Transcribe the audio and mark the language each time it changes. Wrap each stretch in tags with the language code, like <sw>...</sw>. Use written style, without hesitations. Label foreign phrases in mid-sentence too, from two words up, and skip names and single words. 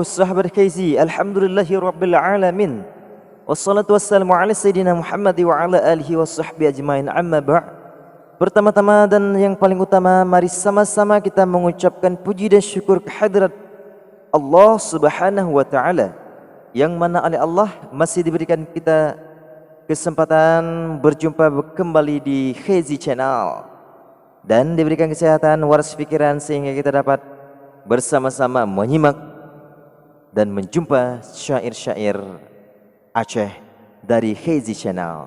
<id>Sahabat KZ,</id> <ar>الحمد لله رب العالمين. والصلاة والسلام على سيدنا محمد وعلى آله وصحبه أجمعين، أما بعد'.</ar> <id>Pertama-tama dan yang paling utama, mari sama-sama kita mengucapkan puji dan syukur kehadirat Allah</id> <ar>سبحانه وتعالى,</ar> <id>yang mana oleh Allah masih diberikan kita kesempatan berjumpa kembali di KZ Channel dan diberikan kesehatan, waras pikiran sehingga kita dapat bersama-sama menyimak dan menjumpa syair-syair Aceh dari KZ Channel.</id>